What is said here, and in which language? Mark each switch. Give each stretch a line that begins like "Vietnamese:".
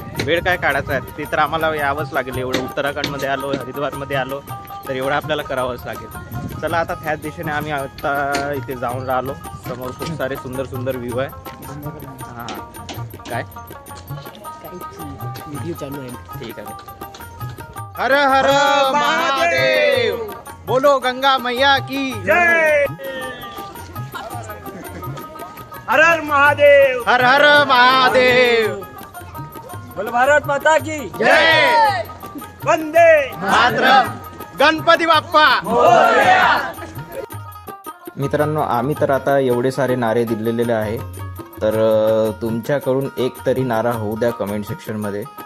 Marathi: वेळ काय काढायचा आहे ते तर आम्हाला यावंच लागेल। एवढं उत्तराखंडमध्ये आलो, हरिद्वारमध्ये आलो, तर एवढं आपल्याला करावंच लागेल। चला आता त्याच दिशेने आम्ही आता इथे जाऊन राहिलो। समोर खूप सारे सुंदर सुंदर व्ह्यू आहे। हां काय व्हिडिओ चालू आहे, ठीक आहे।
Hindi: हर हर महादेव, बोलो गंगा मैया की जय। हर हर महादेव, हर हर महादेव, बोलो भारत माता की जय, वंदे मातरम,
Marathi: गणपती बाप्पा मोरया। मित्रांनो, आम्ही तर आता एवढे सारे नारे दिलेले आहे, तर तुमच्याकडून एक तरी नारा होऊ द्या कमेंट सेक्शनमध्ये।